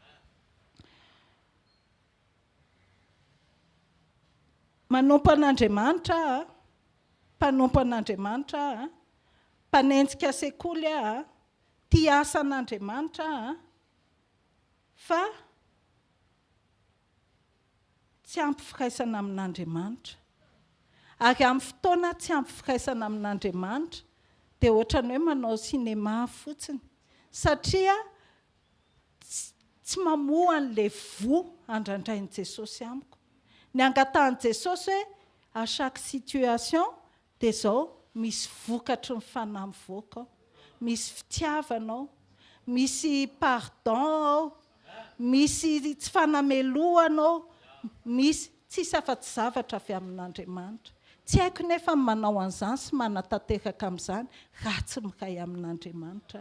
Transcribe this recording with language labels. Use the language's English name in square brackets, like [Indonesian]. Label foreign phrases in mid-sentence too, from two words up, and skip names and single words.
[Malagasy] Manompo an'Andriamanitra, mpanompo an'Andriamanitra, mpanenjika sekoly tia asa an'Andriamanitra, fa tsy ampy firaisana amin'Andriamanitra. Ary amin'ny fotoana tsy ampy firaisana amin'Andriamanitra, dia ohatran'ny hoe manao sinema fotsiny, satria tsy mamoa an'ilay vo andrandrain'i Jesosy amiko. Ny angatahany Jesosy hoe [French] à chaque situation [Malagasy] dia izao misy vokatry ny fanahy mivoaka ao, misy fitiavanao, misy pardon ao, misy tsy fanamelohanao, misy tsisy afa-tsy zavatra avy amin'Andriamanitra. Tsy haiko nefa manao an'izany sy manatanteraka amin'izany raha tsy miray amin'Andriamanitra.